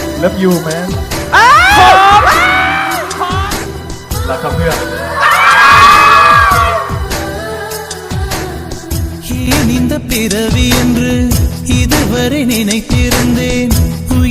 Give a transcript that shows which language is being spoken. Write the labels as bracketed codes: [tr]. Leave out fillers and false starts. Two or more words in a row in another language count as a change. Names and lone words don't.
[en] love you man [th] รักครับเพื่อน [ta] ஏன் இந்த பிறவி என்று இதுவரை நினைத்திருந்தேன்